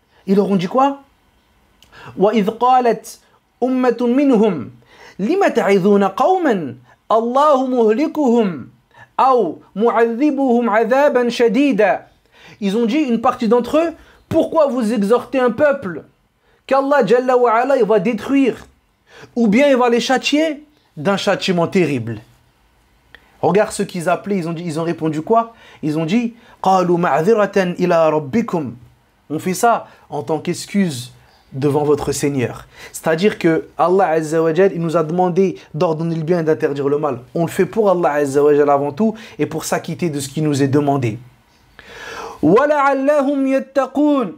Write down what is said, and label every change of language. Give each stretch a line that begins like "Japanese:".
French: Ils leur ont dit quoi?
Arabic: وَإِذْ قَالَتْ أُمَّةٌ مِّنْهُمْ لِمَ تَعِذُونَ قَوْمًا اللَّهُ مُهْلِكُهُمْ أَوْ مُعَذِّبُهُمْ عَذَابًا شَدِيدًا.
French: Ils ont dit, une partie d'entre eux, pourquoi vous exhortez un peuple qu'Allah Jalla wa Ala, il va détruire, ou bien il va les châtier d'un châtiment terrible? Regarde ce qu'ils appelaient, ils ont répondu quoi? Ils ont dit
Arabic: قَالُوا مَعْذِرَةً إِلَىٰ رَبِّكُمْ.
French: On fait ça en tant qu'excuse devant votre Seigneur. C'est-à-dire que Allah Azza wa Jal, il nous a demandé d'ordonner le bien et d'interdire le mal. On le fait pour Allah Azza wa Jal avant tout et pour s'acquitter de ce qui nous est demandé.
Arabic: وَلَعَلَّهُمْ يَتَّقُونَ.